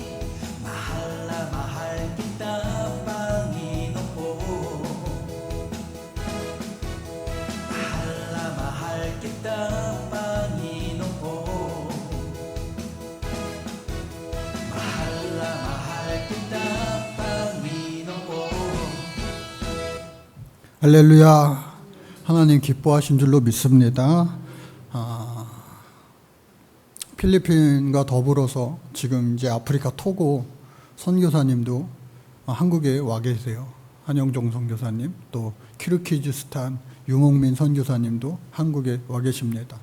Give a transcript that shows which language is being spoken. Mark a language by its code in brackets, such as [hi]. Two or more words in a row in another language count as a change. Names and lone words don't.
[tl] Mahal na mahal kita, Panginoon. Mahal na mahal kita, Panginoon. Mahal na mahal kita, Panginoon. [ko] 할렐루야. 하나님 기뻐하신 줄로 믿습니다. 필리핀과 더불어서 지금 이제 아프리카 토고 선교사님도 한국에 와 계세요. 한영종 선교사님, 또 키르기즈스탄 유목민 선교사님도 한국에 와 계십니다.